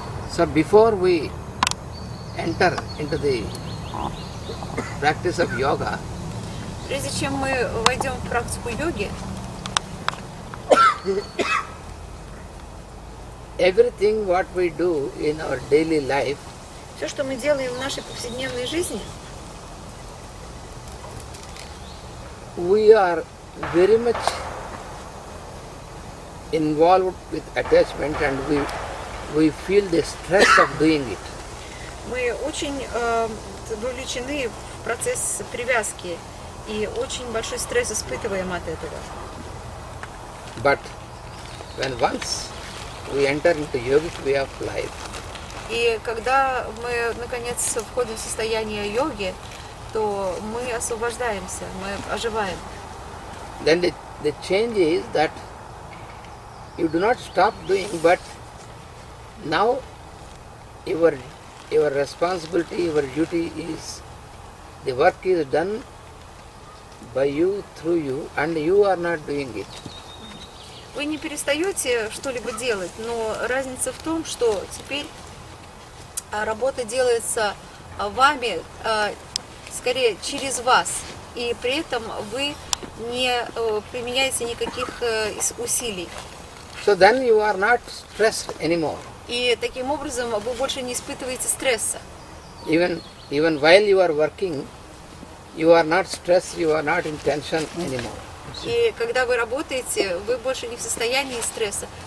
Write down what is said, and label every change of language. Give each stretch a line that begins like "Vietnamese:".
English: So before we enter into the practice of yoga,
Russian: Прежде чем мы войдем в практику йоги,
English: everything what we do in our daily life,
Russian: все, что мы делаем в нашей повседневной жизни,
English: we are very much involved with attachment and we feel the stress of doing it.
Russian: мы очень вовлечены в процесс привязки и очень большой стресс испытываем от этого.
English: But when once we enter into yogic way of life,
Russian: И когда мы, наконец, входим в состояние йоги, то мы освобождаемся, мы оживаем.
English: then the change is that you do not stop doing, but now your responsibility, your duty is, the work is done by you, through you, and you are not doing it.
Russian: Вы не перестаете что-либо делать, но разница в том, что теперь работа делается вами, скорее через вас, и при этом вы не применяете никаких усилий.
English: So then you are not stressed anymore.
Russian: И таким образом вы больше не испытываете стресса.
English: Even while you are working, you are not stressed, you are not in tension anymore.
Russian: И когда вы работаете, вы больше не в состоянии стресса.